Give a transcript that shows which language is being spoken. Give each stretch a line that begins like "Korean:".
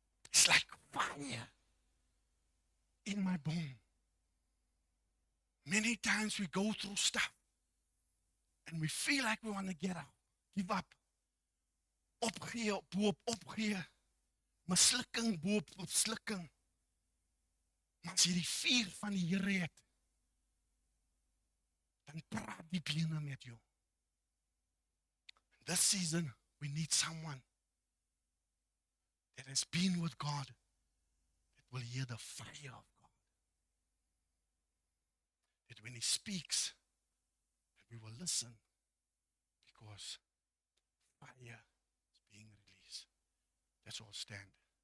English: It's like fire in my bone. Many times we go through stuff and we feel like we want to get out, give up,
Afrikaans: opgee, boop, opgee, mislukking, boop, mislukking. Maar as jy die vuur van die Here het, dan praat die bene met jou.
English: This season, we need someone that has been with God, that will hear the fire of God. That when He speaks, that we will listen, because fire is being released. Let's all stand.